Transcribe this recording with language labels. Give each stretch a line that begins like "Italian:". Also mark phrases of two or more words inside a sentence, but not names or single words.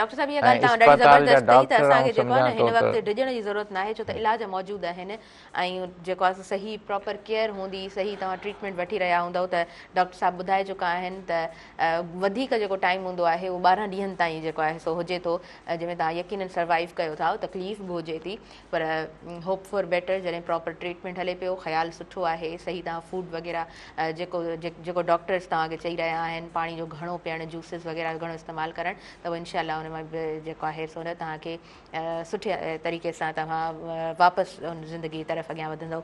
Sindhi: डॉक्टर साहब, इहा ॻाल्हि तव्हां ॾाढी ज़बरदस्त कई त असांखे जेको आहे न हिन वक़्तु डिॼण जी ज़रूरत न आहे, छो त इलाज मौजूदु आहिनि ऐं जेको आहे सही प्रॉपर केयर हूंदी, सही तव्हां ट्रीटमेंट वठी रहिया हूंदव त डॉक्टर साहब ॿुधाए चुका आहिनि त वधीक जेको टाइम हूंदो आहे उहो 12 ॾींहंनि ताईं जेको आहे सो हुजे थो, जंहिंमें तव्हां यकीनन सर्वाइव कयो था, तकलीफ़ बि हुजे थी, पर
English: hope for better
Sindhi: जॾहिं
English: proper treatment
Sindhi: हले पियो, ख़्यालु सुठो आहे, सही तव्हां फूड वग़ैरह जेको डॉक्टर्स तव्हांखे चई रहिया आहिनि, पाणी जो घणो पीअणु, जूसिस वग़ैरह घणो इस्तेमालु करणु, त उहो इनशाला उन मां जेको आहे सो न तव्हांखे सुठे तरीक़े सां तव्हां वापसि उन ज़िंदगी तरफ़ अॻियां वधंदव।